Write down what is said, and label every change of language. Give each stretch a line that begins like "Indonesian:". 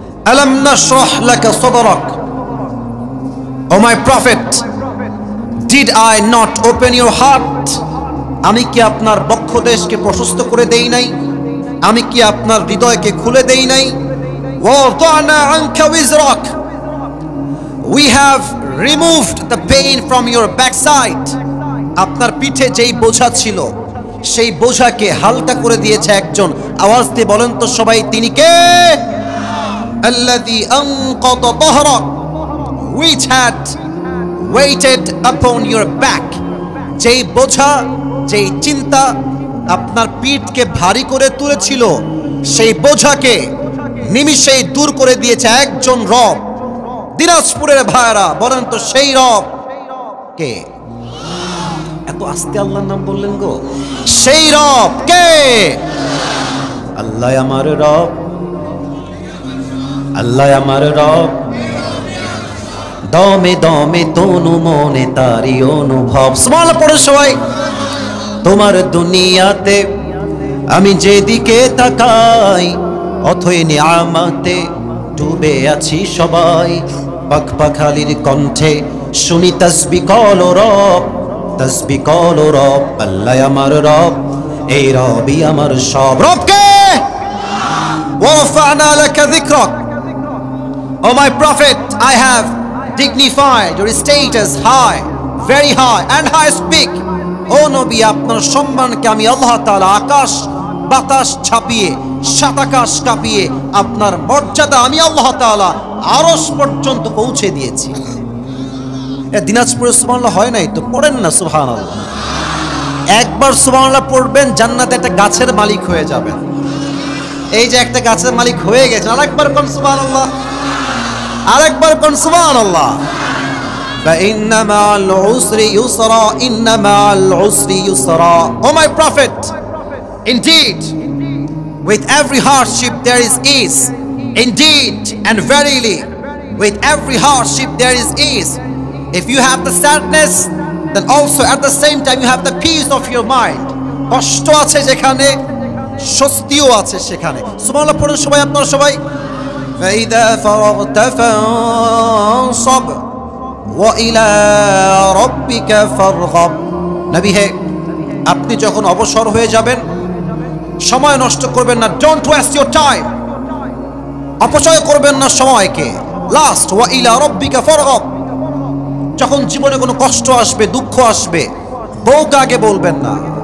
Arabic: আলাম নাশরাহ লাকা সাদরাক,
English: O my prophet, Did I not open your heart?
Bangla: আমি কি আপনার বক্ষদেশকে প্রশস্ত করে দেই নাই? আমি কি আপনার হৃদয়কে খুলে দেই নাই?
Arabic: ওয়াদানা আনকা উইজরাক,
English: we have removed the pain from your backside.
Bangla: আপনার পিঠে যেই বোঝা ছিল সেই বোঝাকে হালকা করে দিয়েছে একজন। আওয়াজ দিয়ে বলেন তো সবাই, তিনি কে?
Arabic: আল্লাযী আনকাদা যাহরাক,
English: which had weighted upon your back.
Bangla: যেই বোঝা, যেই চিন্তা আপনার পিঠকে ভারী করে তুলেছিল, সেই বোঝাকে নিমিষেই দূর করে দিয়েছে একজন রব। দিনাজপুরের ভাইরা বলেন তো সেই রব কে? এত আস্তে আল্লাহর নাম বললেন গো। সেই রব কে? আল্লাহ আমার রব, আল্লাহ আমার রব, দমে দমে তনু মনে তারি অনুভব। সুবহানাল্লাহ পড়ে সবাই। তোমার দুনিয়াতে আমি যেদিকে তাকাই, অথই নিয়ামতে ডুবে আছি সবাই। পাখপাখালির কণ্ঠে শুনি তাসবিহ কলো রব, তাসবিহ কলো রব। আল্লাহ আমার রব, এই রবই আমার সব।
English: রবকে
Arabic: ওয়ারাফা'না লাকা যিকরাক,
English: O my prophet, I have dignified your status high, very high, and I speak.
Bangla: ও নবী, আপনার সম্মানকে আমি আল্লাহ তাআলা আকাশ বাতাস ছাপিয়ে, সাত আকাশ কাঁপিয়ে আপনার মর্যাদা আমি আল্লাহ তাআলা আরশ পর্যন্ত পৌঁছে দিয়েছি। দিনাজপুরে সুবহানাল্লাহ হয় নাই তো পড়েন না সুবহানাল্লাহ। একবার সুবহানাল্লাহ পড়বেন, জান্নাতে একটা গাছের মালিক হয়ে যাবেন। এই যে একটা গাছের মালিক হয়ে গেছেন, আরেকবার কোন সুবহানাল্লাহ, আরেকবার কোন সুবহানাল্লাহ।
Arabic: فإن مع العسر يسرا إن مع العسر يسرا.
English: Oh my prophet, indeed with every hardship there is ease. Indeed and verily with every hardship there is ease. If you have the sadness, then also at the same time you have the peace of your mind.
Bangla: কষ্ট আছে যেখানে, স্বস্তিও আছে সেখানে। সুবহানাল্লাহ পড়ুন সবাই, আপনারা সবাই।
Arabic: فإذا فرغت فانصب وإلى ربك فارغب.
Bangla: নবী হে, আপনি যখন অবসর হয়ে যাবেন, সময় নষ্ট করবেন না।
English: don't waste your time,
Bangla: অপচয় করবেন না সময়কে। লাস্ট
Arabic: ওয়া ইলা রাব্বিকা ফারগাব।
Bangla: যখন জীবনে কোনো কষ্ট আসবে, দুঃখ আসবে, বউকে আগে বলবেন না।